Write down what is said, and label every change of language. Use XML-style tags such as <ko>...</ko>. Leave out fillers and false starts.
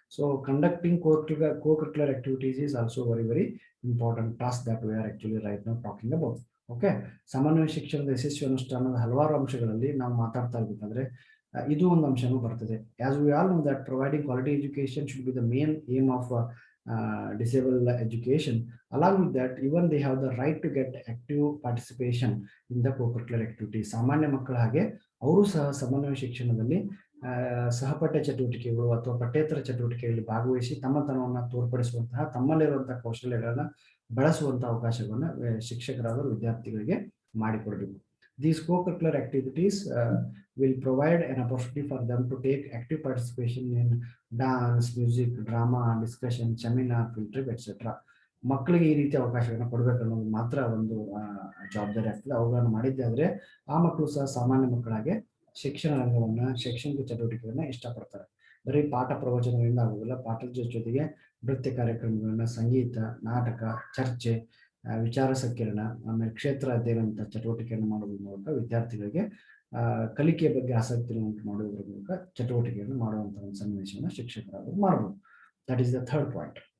<en>So conducting co-curricular activities is also very important task that we are actually right now talking about.</en> <kn>Okay, ಸಾಮಾನ್ಯ ಶಿಕ್ಷಣದ ಯಶಸ್ವಿ ಅನುಷ್ಠಾನದ ಹಲವಾರು ಅಂಶಗಳಲ್ಲಿ ನಾವು ಮಾತಾಡ್ತಾ ಇರ್ಬೇಕಾದ್ರೆ ಇದು ಒಂದು ಅಂಶನೂ ಬರ್ತದೆ.</kn> <en>As we all know that providing quality education should be the main aim of disabled education. Along with that, even they have the right to get active participation in the co-curricular activities.</en> <kn>ಸಾಮಾನ್ಯ ಮಕ್ಕಳ ಹಾಗೆ ಅವರು ಸಹ ಸಮನ್ವಯ ಶಿಕ್ಷಣದಲ್ಲಿ ಸಹಪಠ್ಯ ಚಟುವಟಿಕೆಗಳು ಅಥವಾ ಪಠ್ಯೇತರ ಚಟುವಟಿಕೆಗಳಲ್ಲಿ ಭಾಗವಹಿಸಿ ತಮ್ಮತನವನ್ನು ತೋರ್ಪಡಿಸುವಂತಹ, ತಮ್ಮಲ್ಲಿರುವಂತಹ ಕೌಶಲ್ಯಗಳನ್ನ ಬಳಸುವಂತಹ ಅವಕಾಶಗಳನ್ನ ಶಿಕ್ಷಕರಾದ ವಿದ್ಯಾರ್ಥಿಗಳಿಗೆ ಮಾಡಿಕೊಡಬೇಕು.</kn> <en>These co-curricular activities will provide an opportunity for them to take active participation in dance, music, drama, discussion, seminar, field trip, etc.</en> <kn>ಮಕ್ಕಳಿಗೆ ಈ ರೀತಿಯ ಅವಕಾಶಗಳನ್ನ ಕೊಡಬೇಕನ್ನೋದು ಮಾತ್ರ ಒಂದು ಜವಾಬ್ದಾರಿ ಆಗ್ತದೆ. ಅವುಗಳನ್ನು ಮಾಡಿದ್ದಾದ್ರೆ ಆ ಮಕ್ಕಳು ಸಹ ಸಾಮಾನ್ಯ ಮಕ್ಕಳಾಗೆ ಶಿಕ್ಷಣ ರಂಗವನ್ನ, ಶೈಕ್ಷಣಿಕ ಚಟುವಟಿಕೆಗಳನ್ನ ಇಷ್ಟಪಡ್ತಾರೆ. ಬರೀ ಪಾಠ ಪ್ರವಚನಗಳಿಂದ ಆಗುವುದಿಲ್ಲ, ಪಾಠದ ಜೊತೆಗೆ ನೃತ್ಯ ಕಾರ್ಯಕ್ರಮಗಳನ್ನ, ಸಂಗೀತ, ನಾಟಕ, ಚರ್ಚೆ, ವಿಚಾರ ಸಂಕಿರಣ, ಆಮೇಲೆ ಕ್ಷೇತ್ರ ಅಧ್ಯಯನ ಚಟುವಟಿಕೆಯನ್ನು ಮಾಡುವುದರ ಮೂಲಕ ವಿದ್ಯಾರ್ಥಿಗಳಿಗೆ ಕಲಿಕೆಯ ಬಗ್ಗೆ ಆಸಕ್ತಿಯನ್ನು ಉಂಟು ಮಾಡುವುದರ ಮೂಲಕ ಚಟುವಟಿಕೆಯನ್ನು ಮಾಡುವಂತಹ ಒಂದು ಸನ್ನಿವೇಶವನ್ನು ಶಿಕ್ಷಕರಾದರು ಮಾಡಬಹುದು.</kn> <en>That is the third point.</en>